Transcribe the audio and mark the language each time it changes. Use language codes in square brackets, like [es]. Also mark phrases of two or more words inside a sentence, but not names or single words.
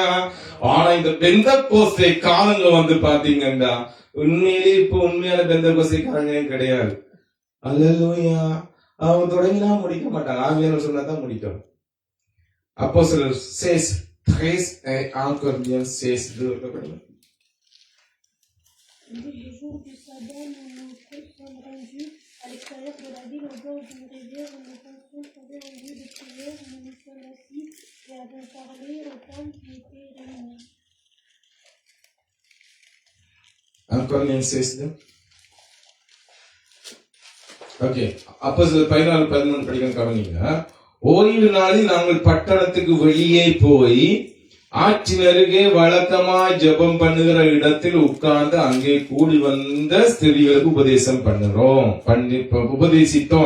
[ta] ஆனா இந்த பெந்தெகோஸ்தே காலங்க பாத்தீங்கன்னா உண்மையிலே இப்ப உண்மையான பெந்தெகோஸ்தே காலங்களே கிடையாது. அல்லேலூயா. அவங்க தொடங்கினா முடிக்க மாட்டாங்க, ஆவியானவர் சொன்னாதான் முடிக்கும். அப்போஸ்தலர் 13 இருக்கப்படுது. [fr] Le jour du sabbat, nous nous sommes rendus à l'extérieur de la ville, au bord d'une rivière, où nous pensions trouver un lieu de prière. Nous nous sommes assis et avons parlé aux femmes qui étaient réunies. Encore une fois. [ta] ஓகே. அப்போஸ்தலர் 14-13 படிக்க கவனிங்க. ஓய்வு நாளில் நாங்கள் பட்டணத்துக்கு வெளியே போய் ஆற்றின் அருகே வழக்கமாய் ஜெபம் பண்ணுகிற இடத்தில் உட்கார்ந்து அங்கே கூடி வந்த ஸ்திரீகளுக்கு உபதேசம் உபதேசித்தோம்.